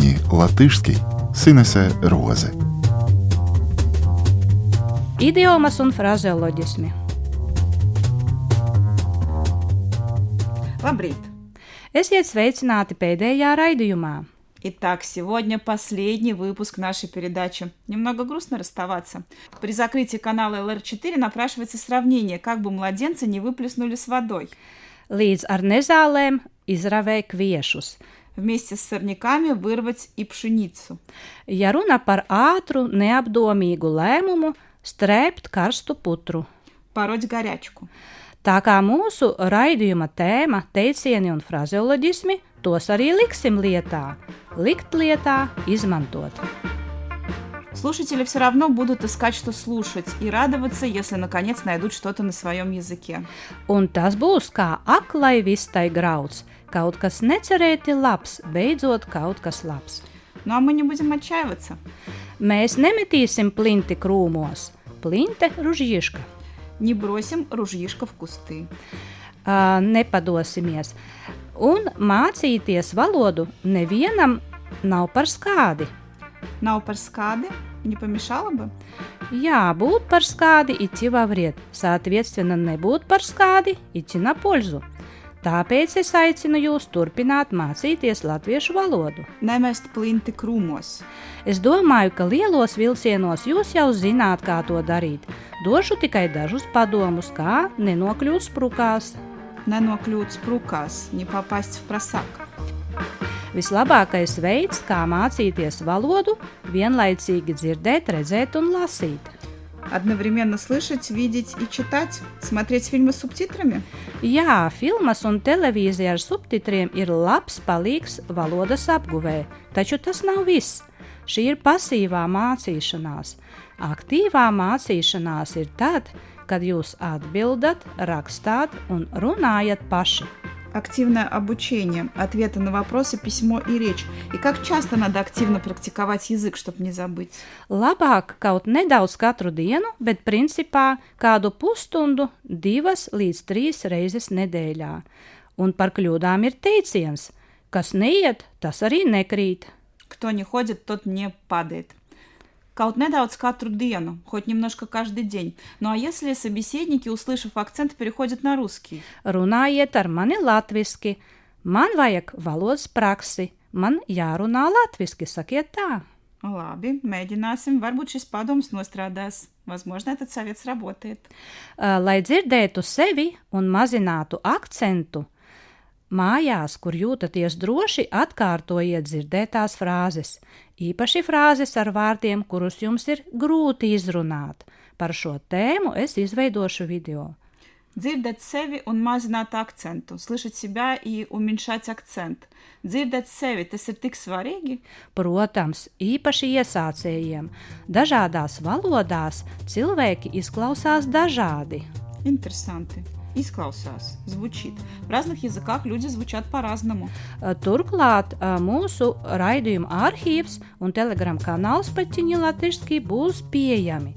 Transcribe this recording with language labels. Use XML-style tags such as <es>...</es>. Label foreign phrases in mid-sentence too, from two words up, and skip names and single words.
<lv>latviski Sinese Roze. Idiomas un frazeoloģismi. Labrīt! Esiet sveicināti pēdējā raidījumā.</lv> <ru>Итак, сегодня последний выпуск нашей передачи. Немного грустно расставаться. При закрытии канала ЛР4 напрашивается сравнение, как бы младенца не выплеснули с водой.</ru> <lv>Līdz ar nezālēm izravē kviešus.</lv> <ru>Вместе с сорняками вырвать и пшеницу.</ru> <lv>Ja runa par ātru, neapdomīgu lēmumu, strēpt karstu putru.</lv> <ru>Пороть горячку.</ru> <lv>Tā kā mūsu raidījuma tēma teicieni un frazeoloģismi, tos arī liksim lietā. Likt lietā, izmantot.</lv> <ru>Слушатели все равно будут искать, что слушать, и радоваться, если наконец найдут что-то на своем языке.</ru> <lv>Un tas būs kā aklai vistai grauds. Kaut kas necerēti labs, beidzot kaut kas labs.</lv> <ru>Ну а мы не будем отчаиваться.</ru> <lv>Mēs nemetīsim plinti krūmos. Plinte ružīška.</lv> <ru>Не бросим ружьишко в кусты.</ru> <lv>Nepadosimies. Un mācīties valodu nevienam nav par skādi. Nav par skādi,</lv> <ru>не помешало бы?</ru> <lv>Jā, būt par skādi</lv> <ru>идти во вред. Соответственно,</ru> <lv>nebūt par skādi</lv> <ru>идти на пользу.</ru> <lv>Tāpēc es aicinu jūs turpināt mācīties latviešu valodu. Nemest plinti krūmos. Es domāju, ka lielos vilcienos jūs jau zināt, kā to darīt. Došu tikai dažus padomus, kā nenokļūt sprukās. Nenokļūt sprukās,</lv> <ru>не попасть в просак.</ru> <lv>Vislabākais veids, kā mācīties valodu, vienlaicīgi dzirdēt, redzēt un lasīt.</lv> <ru>Одновременно слышать, видеть и читать, смотреть фильмы с субтитрами?</ru> <lv>Jā, filmas un televīzija ar subtitriem ir labs palīgs valodas apguvē, taču tas nav viss. Šī ir pasīvā mācīšanās. Aktīvā mācīšanās ir tad, kad jūs atbildat, rakstāt un runājat paši.</lv> <ru>Активное обучение, ответы на вопросы, письмо и речь. И как часто надо активно практиковать язык, чтобы не забыть?</ru> <lv>Labāk kaut nedaudz katru dienu, bet principā kādu pusstundu 2 līdz 3 reizes nedēļā. Un par kļūdām ir teiciens, kas neiet, tas arī nekrīt.</lv> <ru>Кто не ходит, тот не падает.</ru> <lv>Kaut nedaudz katru dienu,</lv> <ru>хоть немножко каждый день. Ну а если собеседники, услышав акцент, переходят на русский?</ru> <lv>Runājiet ar mani latviski. Man vajag valodas praksi. Man jārunā latviski, sakiet tā. Labi, mēģināsim. Varbūt šis padoms nostrādās.</lv> <ru>Возможно, этот совет сработает.</ru> <lv>Lai dzirdētu sevi un mazinātu akcentu, mājās, kur jūtaties droši, atkārtojiet dzirdētās frāzes. Īpaši frāzes ar vārdiem, kurus jums ir grūti izrunāt. Par šo tēmu es izveidošu video. Dzirdēt sevi un mazināt akcentu.</lv> <ru>Слышать себя и уменьшать акцент.</ru> <lv>Dzirdēt sevi, tas ir tik svarīgi? Protams, īpaši iesācējiem. Dažādās valodās cilvēki izklausās dažādi. Interesanti. Izklausās,</lv> <ru>звучит. В разных языках люди звучат по-разному.</ru> <lv>Turklāt mūsu raidījuma arhīvs un Telegram kanāls Paķiņi latviski būs pieejami.</lv>